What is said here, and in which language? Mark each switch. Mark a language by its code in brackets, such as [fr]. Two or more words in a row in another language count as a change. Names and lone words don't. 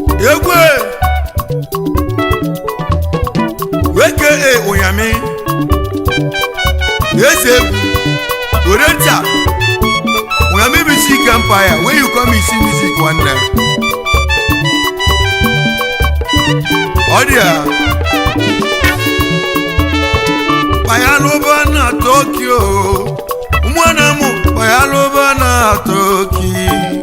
[ig] Egwe! A K A Ụnyami. Eze egwu. Were ntị a. Ụnyami Music Empire. [en] Where you come, you see music, [ig] nwanne. Ọ dị ya. Payalụba na Tokyo. Ụmụnna m, payalụba na Tokyo.